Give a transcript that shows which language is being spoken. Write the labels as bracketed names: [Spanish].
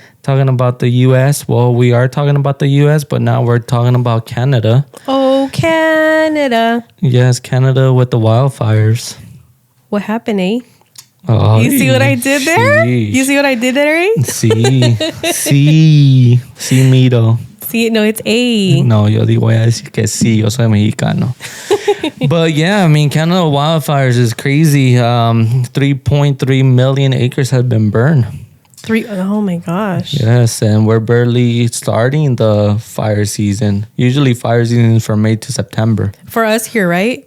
[English] talking about the U.S. Well, we are talking about the U.S., but now we're talking about Canada. Oh, Canada. Yes, Canada with the wildfires. What happened, eh? Oh, You see what I did there? sheesh. You see what I did there, eh? [Spanish] Sí, miro. [English] See, no, it's A. [Spanish] No, yo voy a decir que sí, yo soy mexicano. [English] But yeah, I mean, Canada wildfires is crazy. 3.3 million acres have been burned. Oh my gosh. Yes, and we're barely starting the fire season. Usually fire season is from May to September. For us here, right?